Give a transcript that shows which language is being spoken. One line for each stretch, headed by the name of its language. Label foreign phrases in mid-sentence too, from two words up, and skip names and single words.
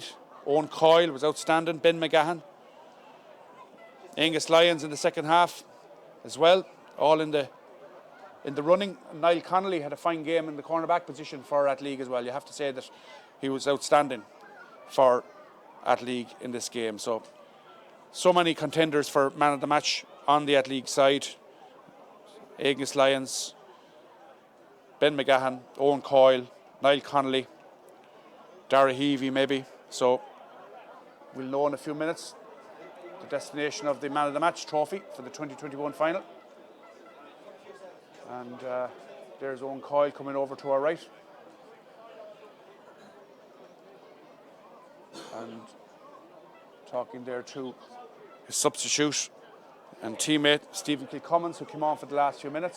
English: Owen Coyle was outstanding, Ben McGahan, Angus Lyons in the second half as well, all in the running. Niall Connolly had a fine game in the cornerback position for Athleague as well. You have to say that he was outstanding for Athleague in this game. So many contenders for Man of the Match on the Athleague side. Angus Lyons, Ben McGahan, Owen Coyle, Niall Connolly, Dara Heavey maybe. So we'll know in a few minutes the destination of the Man of the Match trophy for the 2021 final. And there's Owen Coyle coming over to our right. And talking there to his substitute and teammate, Stephen Kilcummins, who came on for the last few minutes.